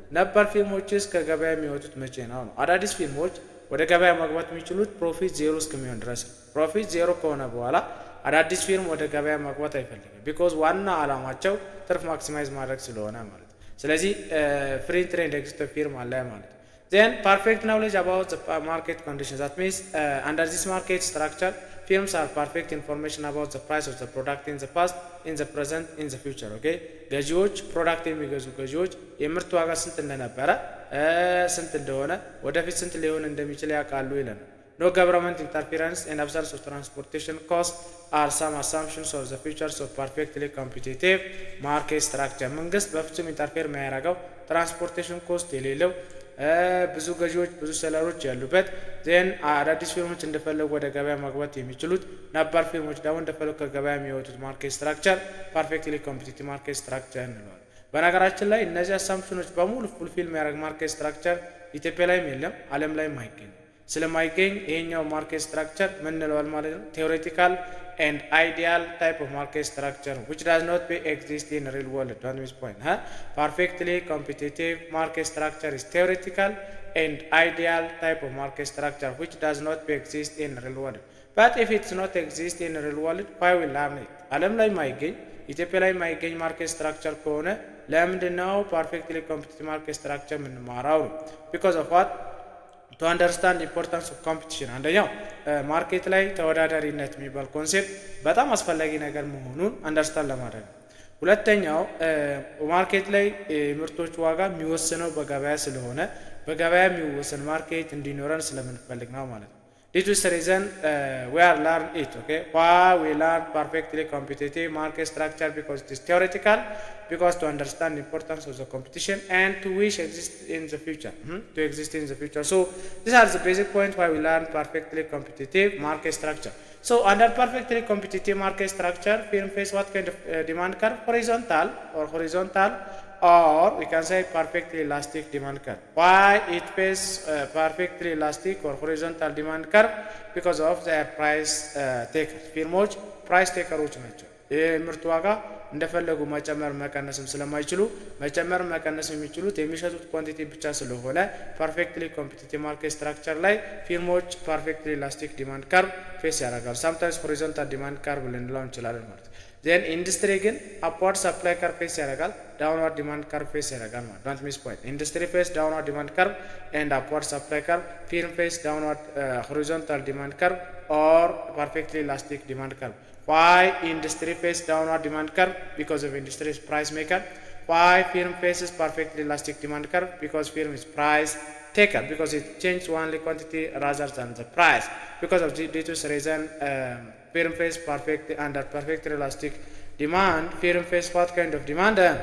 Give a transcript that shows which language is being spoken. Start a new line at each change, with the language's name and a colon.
Amharic: ነባር ፊርሞችስ ከገበያ የሚወጡት መቼ ነው? አዳዲስ ፊርሞች ወደ ገበያ ማግባት የሚችሉት ፕሮፊት ዜሮ እስከሚሆን ድረስ። ፕሮፊት ዜሮ ከሆነ በኋላ አዳዲስ ፊርም ወደ ገበያ ማግባት አይፈልግም። ቢኮዝ ዋና አላማቸው ትርፍ ማክሲማይዝ ማድረግ ስለሆነ ማለት ነው። ስለዚህ ፍሪ ኢንትሪ ኤንድ ኤግዚት ፊርም አለ ማለት ነው።
English: then perfect knowledge about the market conditions, that means under this market structure firms are perfect information about the price of the product in the past, in the present, in the future. okay
Amharic: ገዢዎች ፕሮዳክት የሚገዙ ገዢዎች የምርት ዋጋ ስንት እንደነበረ ስንት እንደሆነ ወደፊት ስንት ሊሆን እንደሚችል ያውቃሉ ይለናል።
English: No government interference and absence of transportation costs are some assumptions of the features of perfectly competitive market structure.
Amharic: መንግስት በፍጹም ኢንተርፌር የሚያደርገው ትራንስፖርቴሽን ኮስት የሌለው ብዙ ገዢዎች ብዙ ሰለሮች ያሉበት ዜን አዳዲስ ፊርሞች እንደፈለጉ ወደ ገበያ ማግባት የሚችሉት ነባር ፊርሞች ደግሞ እንደፈለጉ ከገበያ የሚወጡት ማርኬት ስትራክቸር ፐርፌክትሊ ኮምፒቲቲቭ ማርኬት ስትራክቸር እንለዋለን። በነገራችን ላይ እነዚህ አሳምፕሽኖች በሙሉ ፉልፊል የሚያደርግ ማርኬት ስትራክቸር ኢትዮጵያ ላይም የለም፣ ዓለም ላይም አይገኝም። ስለማይገኝ ይሄኛው ማርኬት ስትራክቸር ምን እንለዋል ማለት ነው?
English: ቴዎሬቲካል and ideal type of market structure which does not exist in real world. Don't miss point. Perfectly competitive market structure is theoretical and ideal type of market structure which does not exist in real world. But if it's not exist in real world, why we learn it?
Amharic: ዓለም ላይ ማይገኝ ኢትዮጵያ ላይ ማይገኝ ማርኬት ስትራክቸር ከሆነ ለምንድነው perfectly competitive market structure የምንማራው?
English: Because of what? To understand the importance of competition.
Amharic: አንደኛው ማርኬት ላይ ተወዳዳሪነት የሚባል ኮንሴፕት በጣም አስፈላጊ ነገር መሆኑን አንደርስታንድ ለማድረግ። ሁለተኛው ማርኬት ላይ ምርቶች ዋጋ የሚወሰነው በገበያ ስለሆነ በገበያ የሚወሰን ማርኬት እንዲኖረን ስለምንፈልግ ነው ማለት ነው።
English: This is the reason we are learn it. Okay, why we learn perfectly competitive market structure? Because it is theoretical, because to understand the importance of the competition and to wish exist in the future, to exist in the future. So these are the basic points why we learn perfectly competitive market structure. So under perfectly competitive market structure, firm face what kind of demand curve? Horizontal, or we can say perfectly elastic demand curve. Why it faces perfectly elastic or horizontal demand curve? Because of their price takers.
Amharic: ፊርሞች ፕራይስ ቴከሮች ናቸው። የምርት ዋጋ እንደፈለጉ መጨመር መቀነስም ስለማይችሉ መጨመር መቀነስ የሚችሉት የሚሸጡት ኳንቲቲ ብቻ ስለሆነ ፐርፌክትሊ ኮምፒቲቲቭ ማርኬት ስትራክቸር ላይ ፊርሞች ፐርፌክትሊ ኢላስቲክ ዲማንድ ካርቭ ፌስ ያደርጋሉ። ሳምታይምስ ሆሪዞንታል ዲማንድ ካርቭ ልንለው እንችላለን ማለት ነው። ዜን ኢንዱስትሪ ግን አፕዋርድ ሰፕላይ ካርቭ ፌስ ያደርጋል፣ ዳውንዋርድ ዲማንድ ካርቭ ፌስ ያደርጋል ማለት
English: ዶንት ሚስ ፖይንት። ኢንዱስትሪ ፌስ ዳውንዋርድ ዲማንድ ካርቭ ኤንድ አፕዋርድ ሰፕላይ ካርቭ፣ ፊርም ፌስ ዳውንዋርድ ሆሪዞንታል ዲማንድ ካርቭ ኦር ፐርፌክትሊ ኢላስቲክ ዲማንድ ካርቭ። Why industry face downward demand curve? Because of industry is price maker. Why firm faces perfectly elastic demand curve? Because firm is price taker, because it changes only quantity rather than the price. Because of this reason, firm face under perfect elastic demand. Firm face what kind of demand?